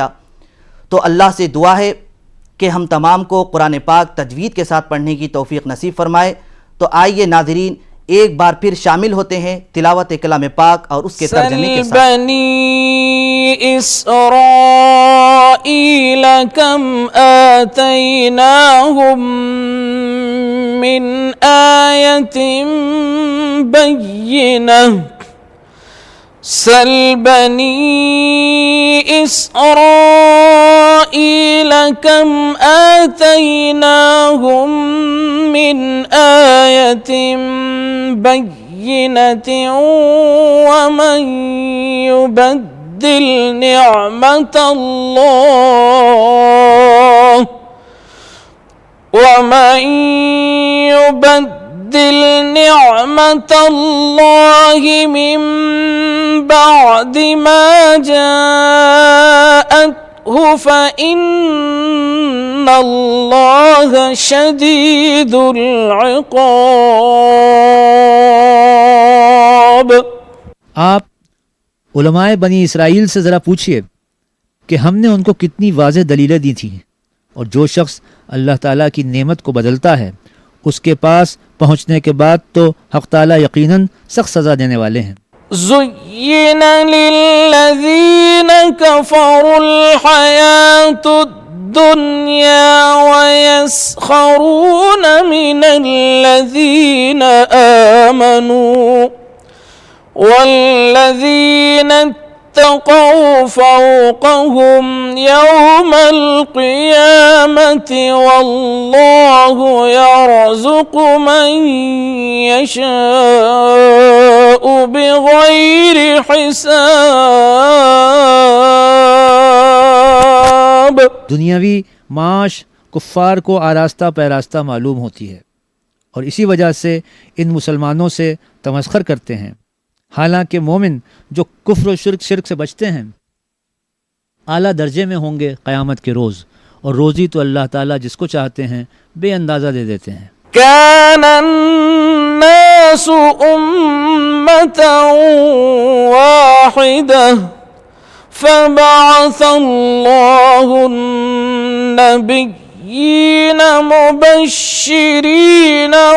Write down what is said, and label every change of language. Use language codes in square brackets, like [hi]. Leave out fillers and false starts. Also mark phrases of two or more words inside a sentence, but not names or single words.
[ur] تو اللہ سے دعا ہے کہ ہم تمام کو قرآن پاک تجوید کے ساتھ پڑھنے کی توفیق نصیب فرمائے. تو آئیے ناظرین، ایک بار پھر شامل ہوتے ہیں تلاوت کلام پاک اور اس کے ترجمے کے ساتھ. [ar] بني إسرائيل كم آتيناهم من آية بينة سل بني إسرائيل كم آتيناهم من آية بينة ومن يبدل نعمة الله ومن يبدل نعمة الله من بعد ما جاءته فإن الله شديد العقاب. [ur] آپ علمائے بنی اسرائیل سے ذرا پوچھیے کہ ہم نے ان کو کتنی واضح دلیلیں دی تھی، اور جو شخص اللہ تعالیٰ کی نعمت کو بدلتا ہے اس کے پاس پہنچنے کے بعد تو حق تعالیٰ یقیناً سخت سزا دینے والے ہیں. [ar] زين للذين كفروا الحياة الدنيا ويسخرون من الذين آمنوا والذين اتقوا فوقهم يوم القيامة والله يرزق من يشاء بغير حساب. [ur] دنیاوی معاش کفار کو آراستہ پیراستہ معلوم ہوتی ہے اور اسی وجہ سے ان مسلمانوں سے تمسخر کرتے ہیں، حالانکہ مومن جو کفر اور شرک سے بچتے ہیں اعلیٰ درجے میں ہوں گے قیامت کے روز، اور روزی تو اللہ تعالیٰ جس کو چاہتے ہیں بے اندازہ دے دیتے ہیں. [ar] كان الناس أمة واحدة فبعث الله النبيين مبشرين